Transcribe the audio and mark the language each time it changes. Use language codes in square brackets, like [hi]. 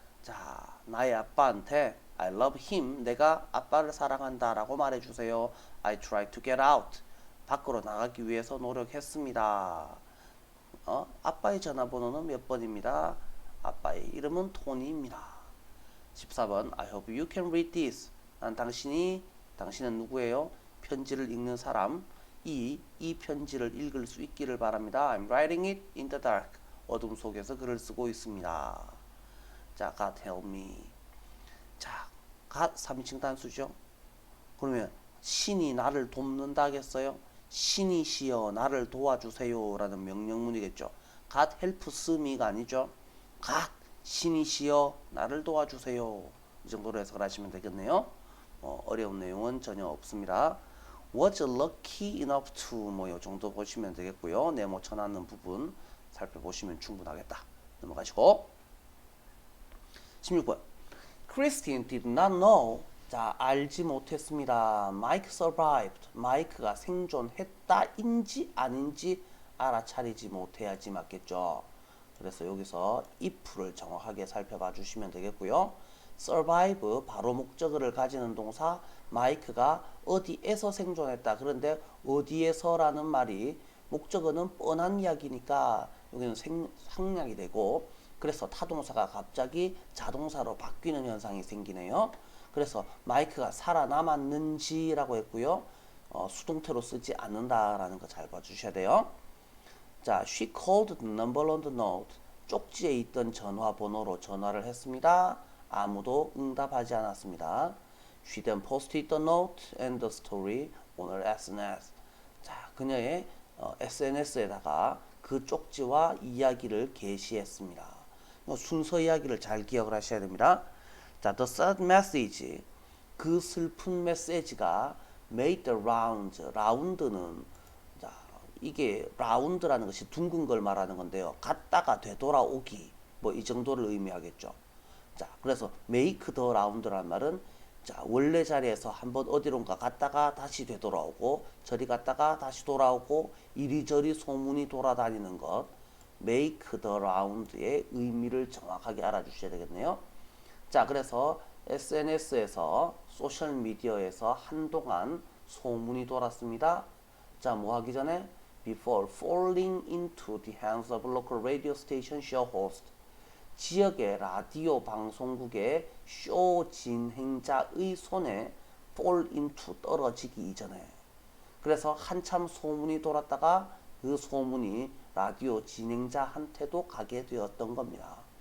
[ko] 자, 나의 아빠한테 [en] I love him. [ko] 내가 아빠를 사랑한다라고 말해주세요. [en] I try to get out. [ko] 밖으로 나가기 위해서 노력했습니다. 아빠의 전화번호는 몇 번입니다. 아빠의 이름은 토니입니다. [en] 14번 I hope you can read this. [ko] 당신은 누구예요? 편지를 읽는 사람. 이 편지를 읽을 수 있기를 바랍니다. [en] I'm writing it in the dark. [ko] 어둠 속에서 글을 쓰고 있습니다. 자, [en] God help me. [ko] 자, God 3인칭 단수죠. 그러면 신이 나를 돕는다겠어요? 신이시여 나를 도와주세요 라는 명령문이겠죠. [en] God helps me [ko] 가 아니죠. God 신이시여 나를 도와주세요. 이 정도로 해석을 하시면 되겠네요. 어려운 내용은 전혀 없습니다. [en] Was lucky enough to [ko] 이 정도 보시면 되겠고요. 네모 쳐놨는 부분 살펴보시면 충분하겠다. 넘어가시고 [en] 16번 Christine did not know. [ko] 자, 알지 못했습니다. [en] Mike survived. [ko] 마이크가 생존했다인지 아닌지 알아차리지 못해야지 맞겠죠. 그래서 여기서 if를 정확하게 살펴봐 주시면 되겠고요. survive 바로 목적어를 가지는 동사 마이크가 어디에서 생존했다. 그런데 어디에서라는 말이 목적어는 뻔한 이야기니까 여기는 상략이 되고 그래서 타동사가 갑자기 자동사로 바뀌는 현상이 생기네요. 그래서 마이크가 살아남았는지라고 했고요. 수동태로 쓰지 않는다라는 거 잘 봐주셔야 돼요. [en] 자, she called the number on the note. [ko] 쪽지에 있던 전화번호로 전화를 했습니다. 아무도 응답하지 않았습니다. [en] She then posted the note and the story on her SNS. [ko] 자, 그녀의 SNS에다가 그 쪽지와 이야기를 게시했습니다. 순서 이야기를 잘 기억을 하셔야 됩니다. 자, [en] the sad message. [ko] 그 슬픈 메시지가 [en] made the rounds. [ko] 라운드는 자, 이게 라운드라는 것이 둥근 걸 말하는 건데요. 갔다가 되돌아오기 이 정도를 의미하겠죠. 자, 그래서 [en] make the round [ko] 라는 말은 자, 원래 자리에서 한번 어디론가 갔다가 다시 되돌아오고 저리 갔다가 다시 돌아오고 이리저리 소문이 돌아다니는 것 make the round의 의미를 정확하게 알아주셔야 되겠네요. 자, 그래서 SNS에서 소셜미디어에서 한동안 소문이 돌았습니다. 자, 뭐 하기 전에 [en] before falling into the hands of local radio station show host. [ko] 지역의 라디오 방송국의 쇼 진행자의 손에 [en] fall into [ko] 떨어지기 이전에. 그래서 한참 소문이 돌았다가 그 소문이 라디오 진행자한테도 가게 되었던 겁니다.